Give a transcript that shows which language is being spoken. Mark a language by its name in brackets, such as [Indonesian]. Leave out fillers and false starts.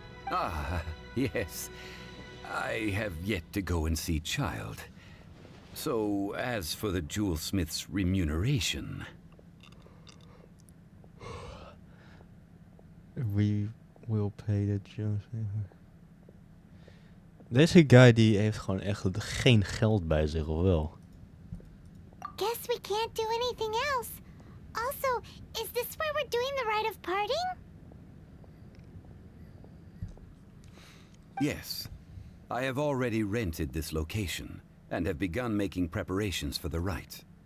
[English] Ah, yes. I have yet to go and see Child. So, as for the jewelsmith's remuneration... We will pay the jewelsmith. [Dutch] Deze guy die heeft gewoon echt geen geld bij zich, of wel? [English] Guess we can't do anything else. Also, is this where we're doing the rite of parting? Yes. I have already rented this location, and have begun making preparations for the rite.